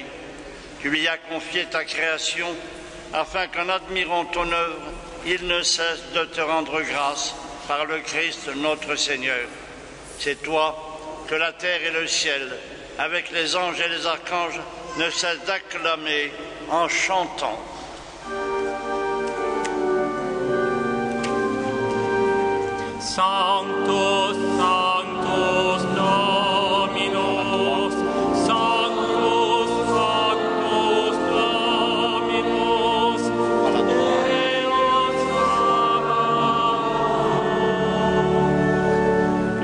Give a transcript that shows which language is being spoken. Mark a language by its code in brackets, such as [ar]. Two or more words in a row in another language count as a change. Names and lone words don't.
[fr] Tu lui as confié ta création, afin qu'en admirant ton œuvre, il ne cesse de te rendre grâce par le Christ notre Seigneur. C'est toi que la terre et le ciel, avec les anges et les archanges, ne cessent d'acclamer en chantant. [la] Sanctus, Sanctus, Dominus, Sanctus, Sanctus, Dominus, Deus Sabaoth.